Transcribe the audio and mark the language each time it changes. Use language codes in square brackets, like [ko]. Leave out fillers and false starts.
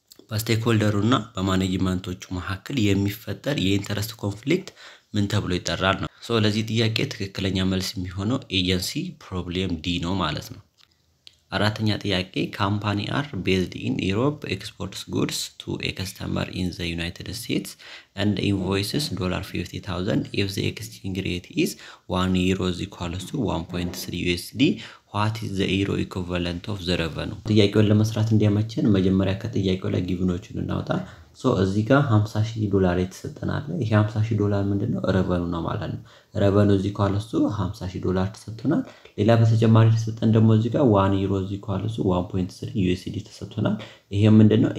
[am] በስቴክሆልደሩና በማኔጅመንቶቹ መካከል የሚፈጠር የኢንተረስት ኮንፍሊክት ምን ተብሎ ይጠራል ነው። ለዚህ ጥያቄ ትክክለኛ መልስ የሚሆነው ኤጀንሲ ፕሮብሌም ዲ ነው ማለት ነው። አራተኛ ጥያቄ ካምፓኒ አር ቤዝድ ኢን ዩሮፕ ኤክስፖርትስ ጉድስ ቱ ኤ ከስተመር ኢን ዘ ዩናይትድ ስቴትስ [en] and invoices $50,000 if the exchange rate is 1 euro is equals to 1.3 USD. what is the euro equivalent of the revenue? [am] ጥያቄውን ለመስራት እንዲያመቸን መጀመሪያ ከጥያቄው ላይ ጊቭኖችን እናውጣ። እዚህ ጋር $50,000 የተሰጠናል። ይሄ $50,000 ምንድነው? ረቨኑ ነው ማለት ነው። ረቨኑ እዚህ ኢኳልስ ቱ $50,000 ተሰጥቶናል። ሌላ በተጨማሪ ተሰጠን ደግሞ እዚህ ጋር [en] 1 euro is equals to 1.3 USD [am] ተሰጥቶናል። ይሄ ምንድነው?